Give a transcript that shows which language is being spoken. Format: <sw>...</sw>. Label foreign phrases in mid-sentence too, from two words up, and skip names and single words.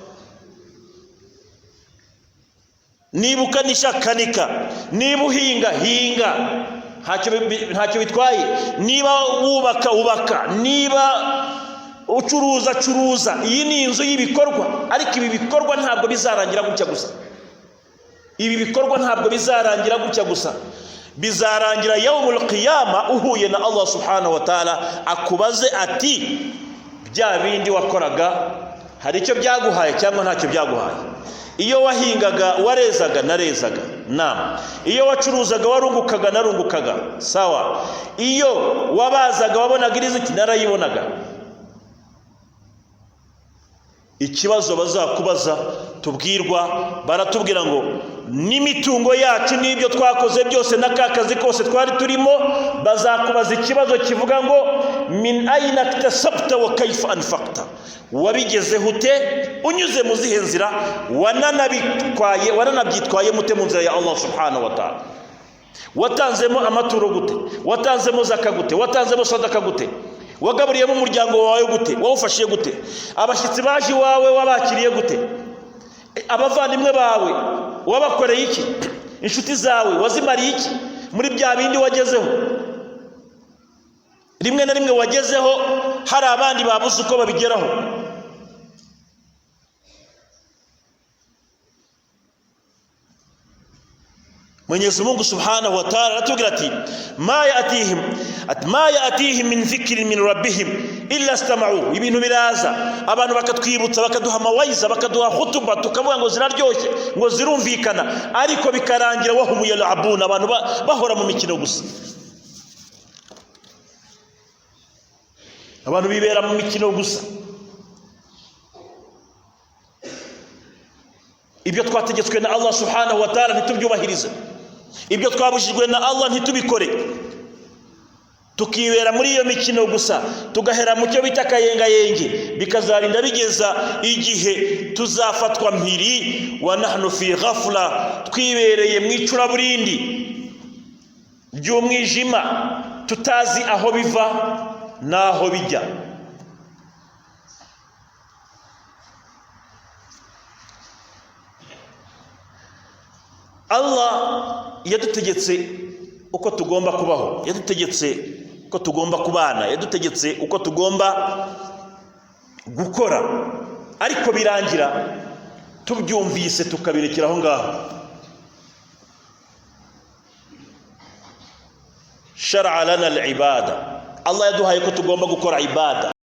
<rw>Niba ukanisha kanika, niba uhinga ntacyo bitwaye, niba wubaka, niba ucuruza. Iyi ni inzu y'ibikorwa, ariko ibi bikorwa ntabwo bizarangira gutya gusa. Bizarangira</rw> <ar>يوم القيامة</ar> <rw>uhuye na Allah</rw> <ar>سبحانه وتعالى,</ar> <rw>akubaze ati bya bindi wakoraga hari icyo byaguhaye cyangwa ntacyo byaguhaye. Iyo wahingaga warezaga, narezaga, iyo wacuruzaga warungukaga, narungukaga, sawa. Iyo wabazaga wabonaga riziki, narayibonaga. Ikibazo bazakubaza tubwirwa, baratubwira ngo n'imitungo yacu n'ibyo twakoze byose n'akakazi kose twari turimo, bazakubaza ikibazo kivuga ngo</rw> <ar>من أين اكتسبت وكيف أنفقت,</ar> <rw>wabigeze hute, unyuze mu zihe nzira, wananabyitwaye mute mu nzira ya Allah</rw> <ar>سبحانه وتعالى.</ar> <rw>Watanzemo amaturo gute, watanzemo zaka gute, watanzemo sadaka gute, wagaburiyemo umuryango wawe gute, wawufashiye gute, abashyitsi baje iwawe wabakiriye gute, abavandimwe bawe wabakoreye iki, inshuti zawe wazimariye iki muri bya bindi wagezeho. Rimwe na rimwe wagezeho hari abandi babuze uko babigeraho. Mwenyezi Mungu</rw> <ar>سبحانه وتعالى</ar> <rw>aratubwira ati</rw> <ar>ما يأتيهم من ذكر من ربهم إلا استمعوا.</ar> <rw>Ibintu biraza, abantu bakatwibutsa, bakaduha mawaiza, bakaduha khutuba, tukavuga ngo ziraryoshye, ngo zirumvikana, ariko bikarangira</rw> <ar>وهم يلعبون,</ar> <rw>abantu bahora mu mikino gusa. Abantu bibera mu mikino gusa. Ibyo twategetswe na Allah</rw> <ar>سبحانه وتعالى</ar> <rw>ntitubyubahirize, ibyo twabujijwe na Allah ntitubikore, tukibera muri iyo mikino gusa, tugahera mu cyo bita kayengayenge, bikazarinda bigeza igihe tuzafatwa mpiri</rw> <ar>ونحن في غفلة,</ar> <rw>twibereye mu icuraburindi ry'umwijima, tutazi aho biva naho bijya. Allah yadutegetse uko tugomba kubaho, yadutegetse uko tugomba kubana, yadutegetse uko tugomba gukora, ariko birangira tubyumvise tukabirekera aho ngaho.</rw> <ar>شرع لنا العبادة,</ar> <rw>Allah yaduhaye ko tugomba gukora ibada,</rw>